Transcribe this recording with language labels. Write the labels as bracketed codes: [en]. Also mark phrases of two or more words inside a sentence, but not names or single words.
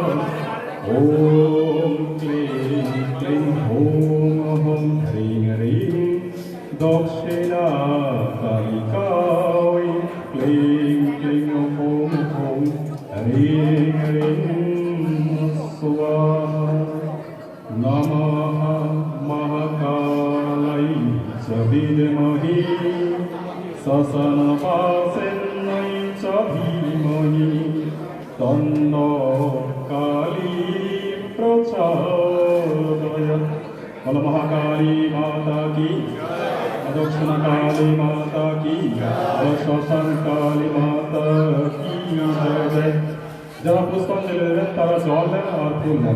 [sa] ওম ক্লীং ক্লীং হুম হুম হ্রিং হ্রিং দক্ষিণকালিকায় ক্লীং ক্লীং হুম হুম হ্রিং হ্রিং স্বাহা। নমঃ মহাকালাই চ বিদ্মহি শ্মশানবাসিন্যৈ চ ধীমহি তন্নো কালী প্রচোদয়াৎ। [bn] বলো মহাকালী মাতা কি, দক্ষিণা কালী মাতা কি, শ্মশান কালী মাতা কি জয়। যারা পুষ্পাঞ্জলি দেবেন তারা জল দেন আর ফুল দেন।